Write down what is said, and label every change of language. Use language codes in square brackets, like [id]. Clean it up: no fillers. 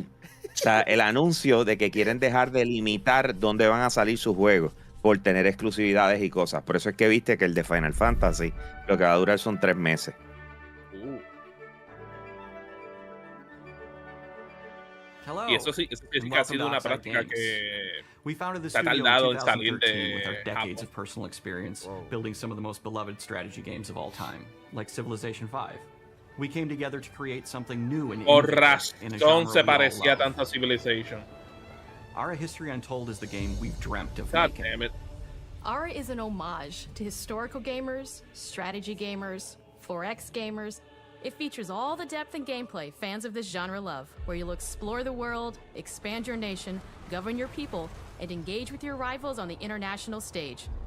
[es] O sea, el anuncio de que quieren dejar de limitar dónde van a salir sus juegos por tener exclusividades y cosas. Por eso es que viste que el de Final Fantasy lo que va a durar son 3 meses. Y eso sí que ha sido una práctica que está tardado en salir de [en] decades of personal experience building some of the most beloved strategy games of all time, like Civilization 5. We came together to create something new and [es] por razón se parecía tanto a Civilization. [en] Ara History Untold is the game we've dreamt of making. Damn it. Ara is an homage to historical gamers, strategy gamers, 4X gamers. It features all the depth and gameplay fans of this genre love, where you'll explore the world, expand your nation, govern your people, and engage with your rivals on the international stage.